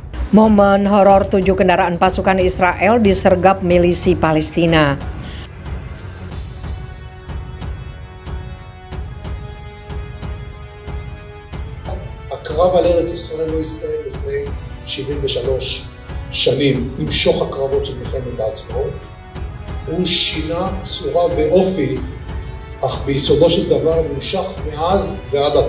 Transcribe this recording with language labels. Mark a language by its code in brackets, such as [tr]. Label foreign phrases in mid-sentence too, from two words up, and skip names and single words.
[id] Momen horor 7 kendaraan pasukan Israel disergap milisi Palestina. [he] הקרב על ארץ ישראל לא הסתיים לפני 73 שנים עם שוך הקרבות של מלחמת העצמאות. הוא שינה צורה ואופי, אך ביסודו של דבר נמשך מאז ועד עתה.